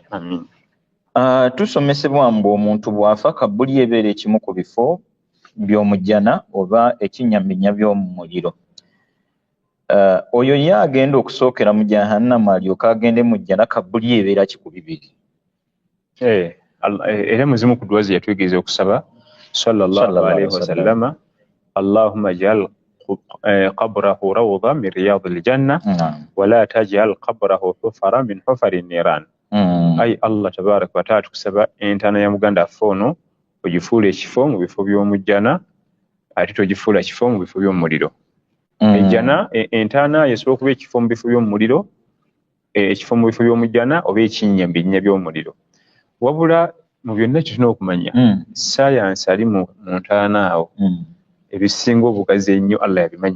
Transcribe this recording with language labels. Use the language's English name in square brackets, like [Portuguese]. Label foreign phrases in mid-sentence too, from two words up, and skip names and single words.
[Ganda] Tusomesebwa mbu omuntu bw'afa kabbuli ebeera ekimu ku bifo by'omujjana oba ekinnyambinya by'omu muliro. Oyo ye agenda okusookera mu jahannama alyoka agende mu jjana, kabbuli ebeera kiku bibiri. Era muzimu ku ddwa ze yatwegeza okusaba [Arabic] صلى الله عليه وسلم اللهم اجعل قبره روضة من رياض الجنة ولا تجعل قبره حفرة من حفر النار. [Ganda] Ai [Arabic] الله تبارك وتعالى [Ganda] tukusaba entaana ya muganda affe ono ogifuula ekifo mu bifo by'omujjana, ate togifuula kifo mu bifo by'omuliro. Ejjana entaana yesobola okuba ekifo mu bifo by'omuliro, ekifo mu bifo by'omujjana oba ekinnyambinnya by'omuliro. Wabula mu byonna tulina okumanya saayansi ali mu ntaana awo ebisinga obugazi ennyo Allah yabimanyi.